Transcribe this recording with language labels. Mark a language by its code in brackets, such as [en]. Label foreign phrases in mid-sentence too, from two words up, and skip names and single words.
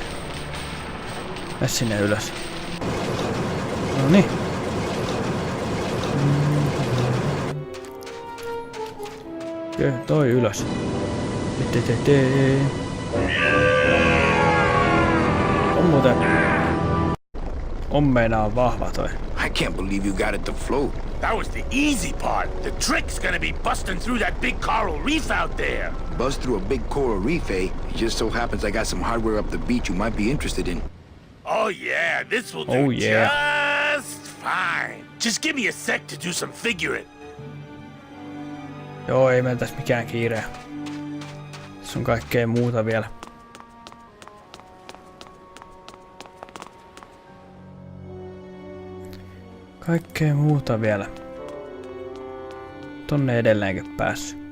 [fi] Mene sinne ylös. Noniin. Kyllä, toi ylös. On muuten... On meinaa vahva toi. [en] I can't believe you got it to float. That was the easy part. The trick's gonna be busting through that big coral reef out there. Bust through a big coral reef, eh? It just so happens I got some hardware up the beach you might be interested in. Oh yeah, this will do just fine. Just give me a sec to do some figuring. [fi] Joo, ei meillä tässä mikään kiire. Tässä on kaikkea muuta vielä. Kaikkea muuta vielä. Tonne edelleenkin päässyt.